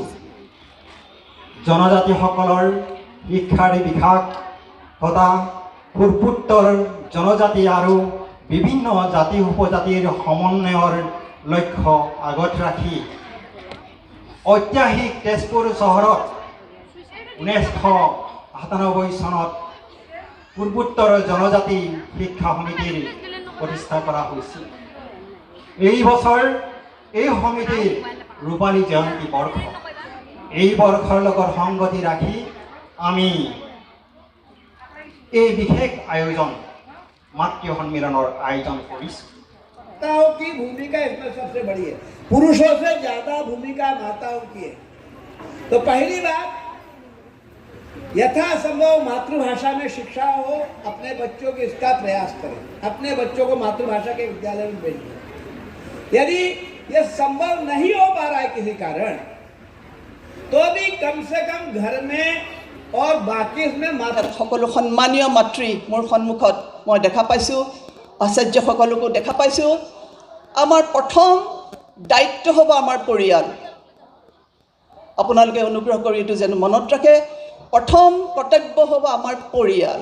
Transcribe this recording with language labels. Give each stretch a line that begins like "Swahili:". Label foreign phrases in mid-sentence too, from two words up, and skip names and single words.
Assamese: জনজাতিসকলৰ শিক্ষাৰ বিকাশ তথা পূৰ্বোত্তৰ জনজাতি আৰু বিভিন্ন জাতি উপজাতিৰ সমন্বয়ৰ লক্ষ্য আগত ৰাখি ঐতিহাসিক তেজপুৰ চহৰত 1997 চনত পূৰ্বোত্তৰ জনজাতি শিক্ষা সমিতিৰ প্ৰতিষ্ঠা কৰা হৈছিল। এই বছৰ এই সমিতিৰ ৰূপালী জয়ন্তী বৰ্ষ। এই বৰ্ষৰ লগত সংগতি ৰাখি আমি এই বিশেষ আয়োজন মাতৃ সন্মিলনৰ আয়োজন কৰিছোঁ।
Hindi: माताओं की भूमिका इसमें सबसे बड़ी है, पुरुषों से ज्यादा भूमिका माताओं की है। तो पहली बात, यथासंभव मातृभाषा में शिक्षा हो, अपने बच्चों को इसका प्रयास करें, अपने बच्चों को मातृभाषा के विद्यालय में भेजें। यदि यह संभव नहीं हो पा रहा है किसी कारण, तो भी कम से कम घर में और बाकी इसमें
Assamese: সকলো সন্মানীয় মাতৃ মোৰ সন্মুখত মই দেখা পাইছোঁ, আচাৰ্যসকলকো দেখা পাইছোঁ। আমাৰ প্ৰথম দায়িত্ব হ'ব আমাৰ পৰিয়াল। আপোনালোকে অনুগ্ৰহ কৰি এইটো যেন মনত ৰাখে, প্ৰথম কৰ্তব্য হ'ব আমাৰ পৰিয়াল।